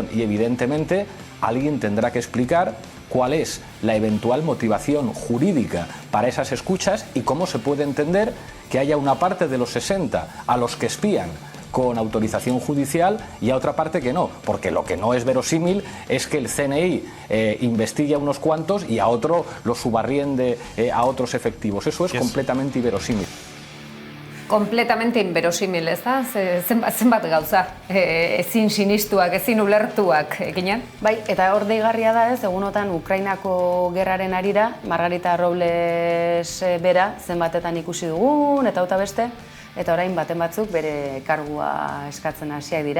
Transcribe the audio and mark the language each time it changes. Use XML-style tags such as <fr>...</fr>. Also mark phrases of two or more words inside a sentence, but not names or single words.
<es>Y evidentemente alguien tendrá que explicar cuál es la eventual motivación jurídica para esas escuchas y cómo se puede entender que haya una parte de los 60 a los que espían con autorización judicial y a otra parte que no, porque lo que no es verosímil es que el CNI investigue a unos cuantos y a otro los subarriende a otros efectivos. Eso es completamente inverosímil. Kompletamente inverosímil,</es> <eu>ez da? Zenbat gauza, ezin sinistuak, ezin ulertuak eginean? Bai, eta hor deigarria da ez, egunotan Ukrainako gerraren arira, Margarita Robles bera zenbatetan ikusi dugun, eta auta beste, eta orain baten batzuk bere kargua eskatzen hasiak dira.</eu>